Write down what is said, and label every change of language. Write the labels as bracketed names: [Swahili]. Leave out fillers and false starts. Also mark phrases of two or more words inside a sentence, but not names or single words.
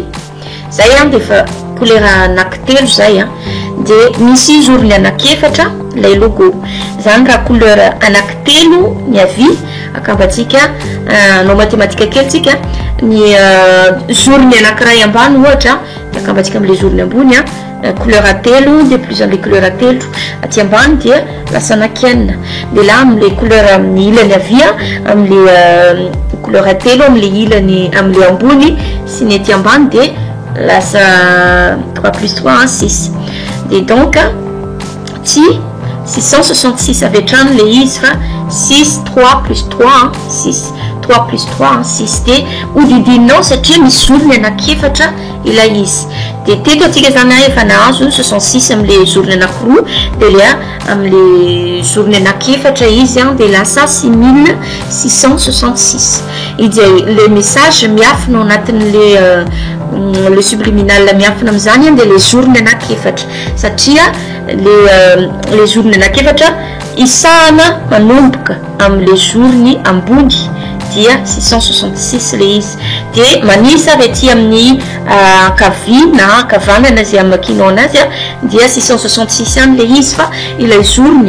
[Malagasy] Zay dia fa couleur anankitelo zay dia misy zorony anankiefatra ilay logo. Zany raha couleur anankitelo ny avy akambatsika no matematika kely tsika ny zorony anankiray ambany ohatra akambatsika am'le zorony ambony couleur telo [French] de plus en les couleurs [Malagasy] telo aty ambany dia lasa anakienina de la am'le couleur amin'ny ilany avia am'le couleur telo am'le ilany am'le ambony sy ny aty ambany de lasa 3 plus 3 6 de donc ty 666 avy hatrany le izy fa 6 3 plus 3 6 3 plus 3 6 de hodidinao satria misy zorony anankiefatra ilay izy de teto atsika zany efa nahazo 66 am'le zorony anankiroa de le am'le zorony anankiefatra izy de lasa 6666 izy le message miafina ao anatin'le le subliminal miafina am'izany de le zorony anankiefatra satria le zorony anankiefatra isahana manomboka am'le zorony ambony dia 666 le izy de manisa avy aty amin'ny kavia na kavanana zay amakinao anazy dia 666 any le izy fa ilay zorony